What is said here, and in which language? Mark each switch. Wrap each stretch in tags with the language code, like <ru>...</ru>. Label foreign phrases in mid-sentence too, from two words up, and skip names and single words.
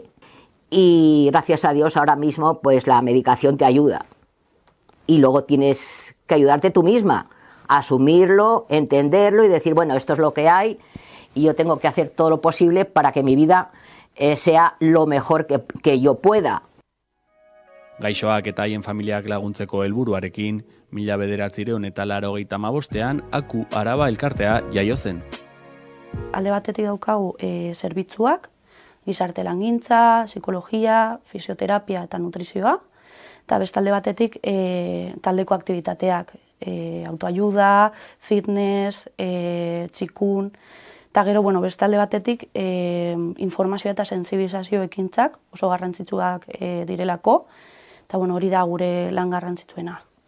<es>Y gracias a Dios ahora mismo pues la medicación te ayuda. Y luego tienes que ayudarte tú misma, a asumirlo, entenderlo y decir, bueno, esto es lo que hay y yo tengo que hacer todo lo posible para que mi vida sea lo mejor que yo pueda.</es> <eu>Gaixoak eta haien familiak laguntzeko helburuarekin, 1985ean Aku Araba elkartea jaio zen. Alde batetik daukagu zerbitzuak, gizarte langintza, psikologia, fisioterapia eta nutrizioa, eta bestalde batetik taldeko aktibitateak, autoayuda, fitness, txikun, eta gero, bestalde batetik informazio eta sentsibilizazio ekintzak oso garrantzitsuak direlako, eta hori da gure lan garrantzitsuena.</eu>